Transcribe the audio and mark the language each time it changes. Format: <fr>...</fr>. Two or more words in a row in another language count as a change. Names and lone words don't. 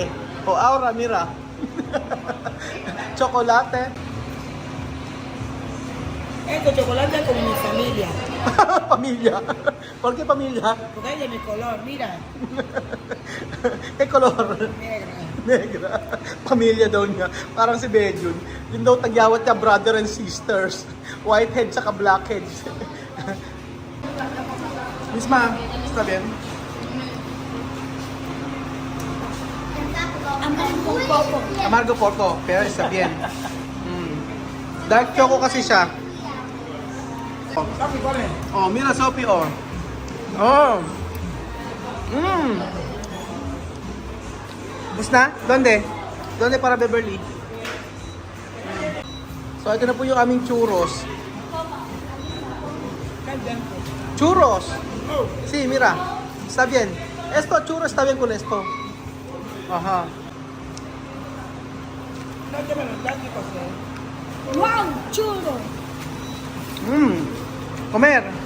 <es>O ahora, mira. Chocolate. Este chocolate es como mi familia. Familia. ¿Por qué familia? Porque es de mi color, mira. ¿Qué color? Negra. Negra.</es> <tl>Pamilya daw niya. Parang si Bejun. Yun daw tagyawat niya</tl> <en>brother and sisters. Whitehead saka blackhead.</en> <es>Misma, está bien? Amargo poco, pero está bien.</es> <en>Dark choco</en> <tl>kasi siya. Oh, mira Sophie, oh. Oh. Bus na?</tl> <es>Donde? Donde para Beverly?</es> <tl>So, ito na po yung aming churros.</tl> <es>Churros! Sí, mira. Está bien. Esto, churro, está bien con esto. Ajá. Wow, churro. Comer.</es>